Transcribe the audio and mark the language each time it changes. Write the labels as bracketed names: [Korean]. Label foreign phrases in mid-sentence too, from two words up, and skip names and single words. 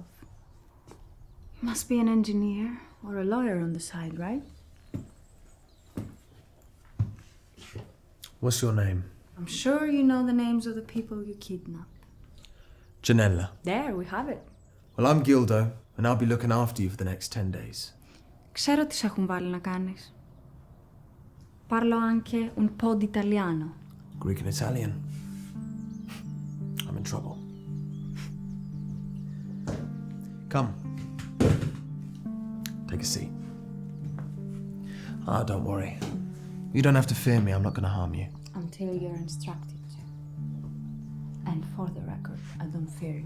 [English] You must be an engineer or a lawyer on the side, right? What's your name? I'm sure you know the names of the people you kidnapped. Janella. There, we have it. Well, I'm Gildo, and I'll be looking after you for the next 10 days. [Greek] Ξέρω τι σε έχουν βάλει να κάνεις. [Italian] Parlo anche un po' di italiano. [English] Greek and Italian. I'm in trouble. Come. Take a seat. Ah, don't worry. You don't have to fear me, I'm not going to harm you. Until you're instructed to. And for the record, I don't fear you.